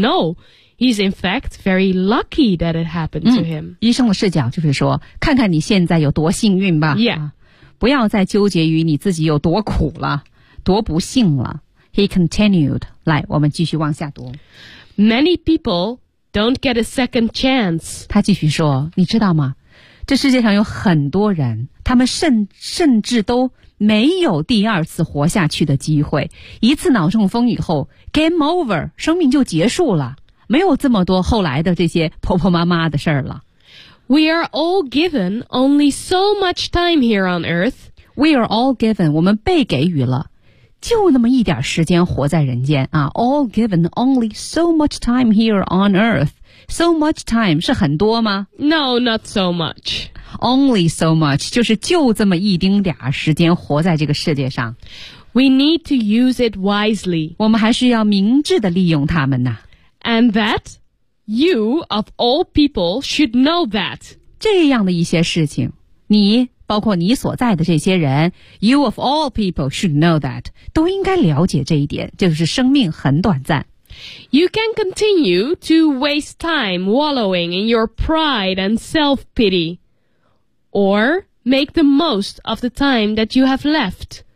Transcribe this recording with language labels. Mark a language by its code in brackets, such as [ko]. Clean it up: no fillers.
[en] No, he's in fact very lucky that it happened to him.、 [zh] 医生的视角就是说，看看你现在有多幸运吧。 [en] Yeah.、 [zh] 不要再纠结于你自己有多苦了，多不幸了。 [en] He continued. [zh] 来，我们继续往下读。 [en] Many people... Don't get a second chance. [zh] 他继续说，你知道吗？这世界上有很多人，他们甚至都没有第二次活下去的机会。一次脑中风以后 ， [en] game over， [zh] 生命就结束了，没有这么多后来的这些婆婆妈妈的事儿了。 [en] We are all given only so much time here on earth. We are all given， [zh] 我们被给予了。就那么一点时间活在人间啊 [en] ，all given only so much time here on earth. So much time [zh] 是很多吗 [en] ？No, not so much. Only so much [zh] 就是就这么一丁点时间活在这个世界上。 [en] We need to use it wisely. [zh] 我们还是要明智的利用它们呐。 [en] And that you of all people should know that [zh] 这样的一些事情，你。包括你所在的这些人 [en] You of all people should know that [zh] 都应该了解这一点就是生命很短暂 [en] You can continue to waste time wallowing in your pride and self-pity Or make the most of the time that you have left